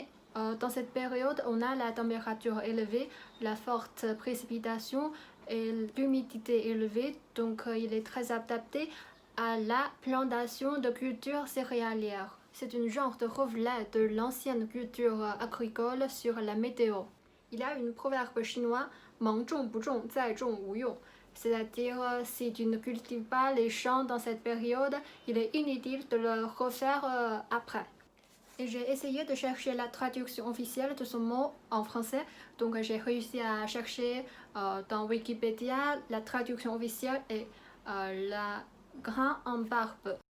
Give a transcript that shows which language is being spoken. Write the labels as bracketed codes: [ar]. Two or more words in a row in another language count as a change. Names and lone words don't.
[fr] Dans cette période, on a la température élevée, la forte précipitation et l'humidité élevée, donc il est très adapté à la plantation de cultures céréalières. C'est un genre de reflet de l'ancienne culture agricole sur la météo. Il y a une proverbe chinois, [zh] 芒种不种，再种无用. [fr] C'est-à-dire, si tu ne cultives pas les champs dans cette période, il est inutile de le refaire après. Et j'ai essayé de chercher la traduction officielle de ce mot en français, donc j'ai réussi à chercher dans Wikipédia la traduction officielle est la grain en barbe.